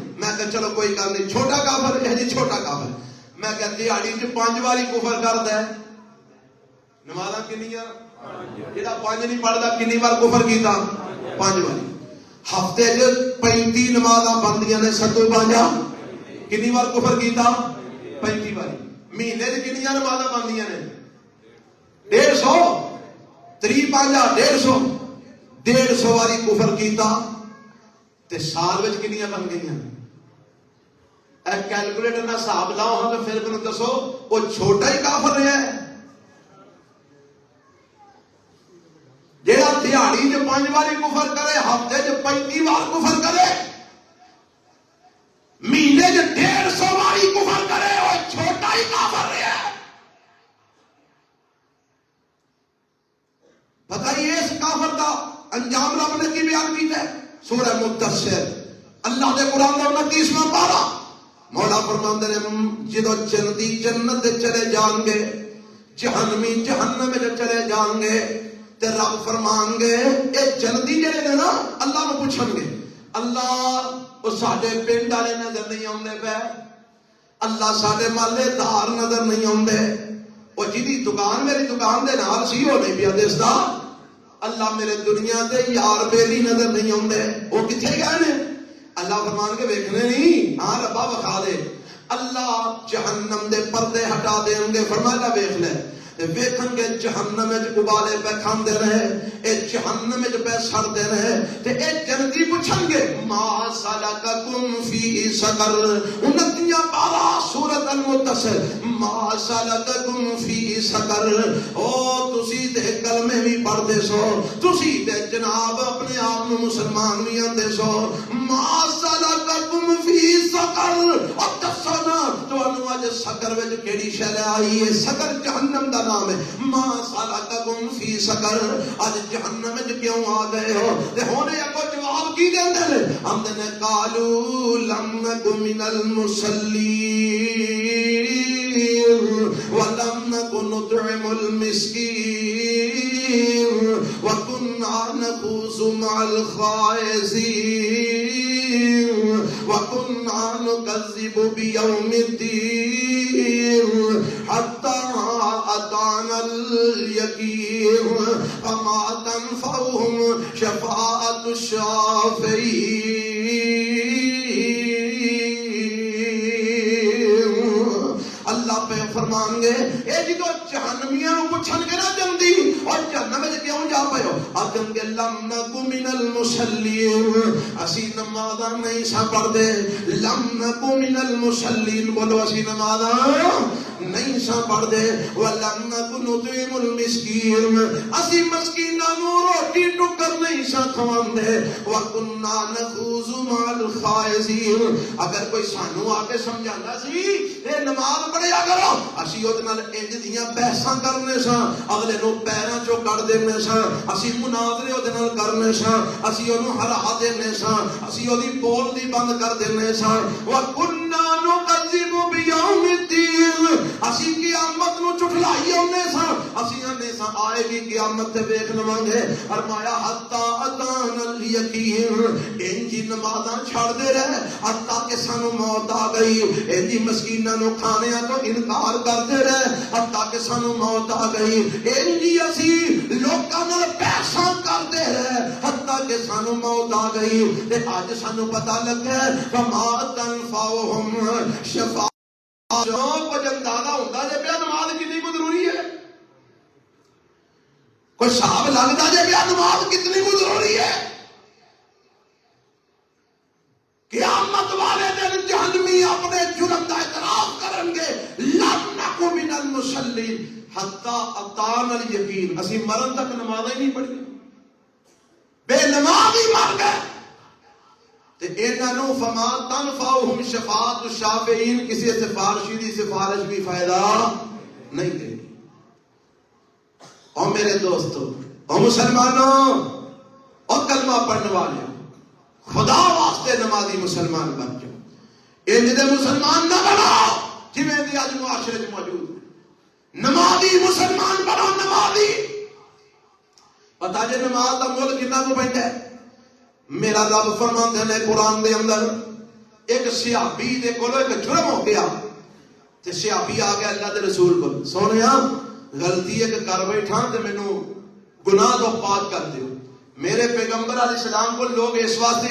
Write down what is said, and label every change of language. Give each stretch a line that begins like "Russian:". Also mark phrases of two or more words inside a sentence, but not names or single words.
Punjabi: میں کہا چلو کوئی گل نہیں، چھوٹا کافر ہے جی چھوٹا کافر۔ میں کہا دیہاڑی چ 5 واری کفر کردا ہے، نمازاں کنیاں؟ جڑا 5 نہیں پڑھدا کنی بار کفر کیتا؟ 5 واری۔ ہفتے چ 35 نمازاں بندیاں نے، 7 کنی بار کفر کیتا؟ 35 واری۔ مہینے چ کنیاں نمازاں بندیاں نے؟ 150، 3 5 150 واری کفر کیتا تے سال وچ کنیاں بن گئیاں؟ اے کیلکولیٹر نہ حساب لاؤ ہاں تو پھر مینوں دسو وہ چھوٹا ہی کافر رہا ہے جہاں دیہاڑی چ 5 واری کفر کرے، ہفتے چ 35 وار کفر کرے، مہینے چ 150 واری کفر کرے، وہ چھوٹا ہی کافر رہا ہے۔
Urdu: بتائیے اس کافر کا انجام رب نے
Punjabi: کی بیان کیتا ہے؟ سورہ مدثر اللہ دے قرآن کا 29واں پارہ، مولا فرماندے نے جدو جنتی جنت چلے جان گے، جہنمی جہنم میں چلے جان گے، تے رب فرمان گے اے جنتی جڑے نے نا اللہ نو پوچھن گے، اللہ او ساڈے پنڈ والے نظر نہیں آندے پے، اللہ ساڈے محلے دار نظر نہیں آندے، او جدی دکان میری دکان دے نال سی او نہیں پیا دسدا، اللہ میرے دنیا دے یار بیلی نظر نہیں آندے، وہ کتنے گئے نے؟ اللہ فرمان کے ویکھنے نہیں، ہاں ربا بخا دے، اللہ جہنم دے پردے ہٹا دیں گے، فرمایا ویکھ لے، ویکھن گے جہنم وچ ابالے پہ کھاندے رہے، اے جہنم وچ پہ سڑدے رہے، تے اے جنتی پوچھن گے
Arabic: ما سلککم فی سقر،
Punjabi: 29 پارہ سورۃ المدثر،
Arabic: ما سلککم فی سقر،
Punjabi: او تسی تے کلمے بھی پڑھدے سو، تسی تے جناب اپنے آپ نو مسلمان بھی آندے سو،
Arabic: ما سلککم فی سقر،
Punjabi: اور دسو نا تانوں اج سقر وچ کیڑی شے آئی ہے؟ سقر جہنم دا نام ہے،
Arabic: ما سلککم فی سقر،
Punjabi: اج جہنم وچ کیوں آ گئے ہو؟ تے ہن اگوں جواب کی دیندے نے؟ آندے نے
Arabic: قالوا لم نک من المصلین ولم نک نطعم المسکین وكنا نخوض مع الخائضين وكنا نكذب بيوم الدين حتى أتانا اليقين فما تنفعهم شفاعة الشافعين۔
Punjabi: اللہ پہ فرمان گے اے جدو جہنمیاں نو پوچھن گے نا جلدی اور جہنم وچ کیوں جا پئے ہو آکھن گے
Arabic: لم نکو من المصلین
Punjabi: اسی نمازاں نہیں سا پڑھدے
Arabic: لم نکو من المصلین
Punjabi: بولو اسی نمازاں نہیں سا پڑھدے
Arabic: ولم نکو نطعم المسکین
Punjabi: اسی مسکیناں نو روٹی ٹکر نہیں سا کھواندے
Arabic: وکنا نخوض مع الخائضین
Punjabi: اگر کوئی سانو آ کے سمجھاندا سی اے نماز پڑھیا کرو اسی اودے نال انج دیاں بحثاں کرنے سا اگلے نو پیراں چوں کڈ دینے سا اسی مناظرے اودے نال کرنے سا اسی اونوں ہرا دینے سا اسی اودی بول دی بند کر دینے سا
Arabic: وکنا نکذب بیوم
Punjabi: الدین اسی قیامت نو جھٹلائی اونے سا اسی آنے سا آئے گی قیامت تے ویکھ لواں گے فرمایا حتا
Arabic: اتانا الیقین
Punjabi: انجی نمازاں چھڑ دے رہے حتا کہ سانو موت آ گئی انجی مسکیناں نو کھانیاں تو انکار کرتے رہے حتا کہ سانو موت آ گئی انجی اسی لوکاں نال پیسہ کرتے رہے حتا کہ سانو موت آ گئی تے اج سانو پتہ لگا
Arabic: فما تنفعهم شفاعت
Punjabi: جو کچھ اندازہ ہوتا جے پیا نماز کتنی کو ضروری ہے کوئی صاحب لگتا جے پیا نماز کتنی کو ضروری ہے
Urdu: قیامت والے دن جہنمی اپنے جرم کا اعتراف کریں گے
Arabic: لم نکو من المصلین حتی اتانا الیقین
Punjabi: اسی مرن تک نماز ہی نہیں پڑھی بے نمازی مر گئے تے انہوں
Arabic: فما تنفعهم شفاعت الشافعین
Punjabi: کسی سفارشی دی سفارش بھی فائدہ نہیں دے گی اور میرے دوستو اور مسلمانوں اور کلمہ پڑھنے والے خدا واسطے نمازی مسلمان بن جاؤ ان دے مسلمان نہ بناؤ جویں دی اج معاشرے وچ موجود نمازی مسلمان بنو نمازی پتہ جے نماز دا مول کتنا کو پیندا ہے میرا رب فرماندے نے قرآن دے اندر ایک صحابی دے کولو ایک جرم ہو گیا تے صحابی آ گیا اللہ دے رسول کو سونیا غلطی ایک کر بیٹھا تے مینوں گناہ تو پاک کر دیو میرے پیغمبر
Arabic: علیہ السلام
Punjabi: کو لوگ اس واسطے